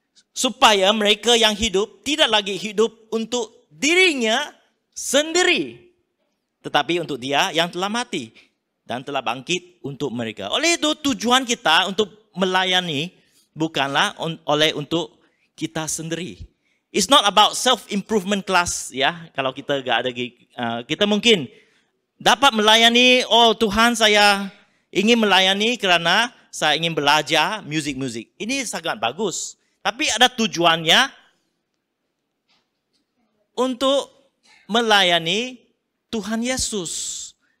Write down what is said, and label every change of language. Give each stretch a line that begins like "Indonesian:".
Malay: Supaya mereka yang hidup tidak lagi hidup untuk dirinya sendiri. Tetapi untuk dia yang telah mati dan telah bangkit untuk mereka. Oleh itu tujuan kita untuk melayani bukanlah untuk kita sendiri.
English: It's not about self-improvement class ya.
Malay: Kalau kita gak ada, kita mungkin dapat melayani, oh Tuhan saya ingin melayani karena saya ingin belajar musik. Ini sangat bagus. Tapi ada tujuannya untuk melayani Tuhan Yesus.